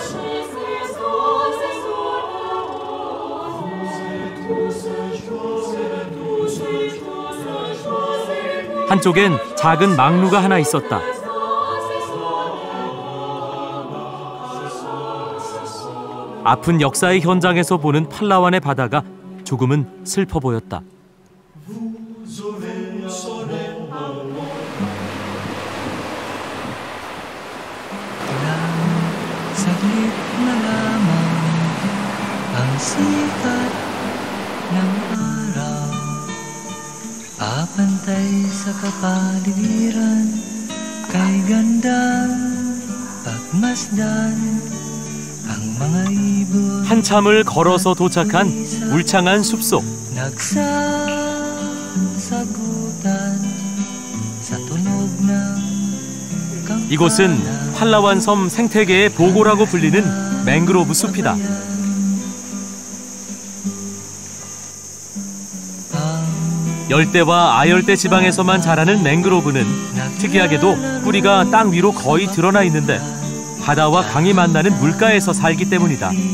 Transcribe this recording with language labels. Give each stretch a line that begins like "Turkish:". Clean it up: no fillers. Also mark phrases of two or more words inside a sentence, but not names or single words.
Korean: 한쪽엔 작은 망루가 하나 있었다. 아픈 역사의 현장에서 보는 팔라완의 바다가 조금은 슬퍼 보였다.
Filipino: Saglit na lamang ang sikat ng araw, papantay sa kapaligiran, kay gandang pagmasdan ang mga ibon.
Korean: 한참을 걸어서 도착한 울창한 숲속.
Filipino: nagsasagutan sa tunog ng
Korean: 이곳은 팔라완 섬 생태계의 보고라고 불리는 맹그로브 숲이다. 열대와 아열대 지방에서만 자라는 맹그로브는 특이하게도 뿌리가 땅 위로 거의 드러나 있는데 바다와 강이 만나는 물가에서 살기 때문이다.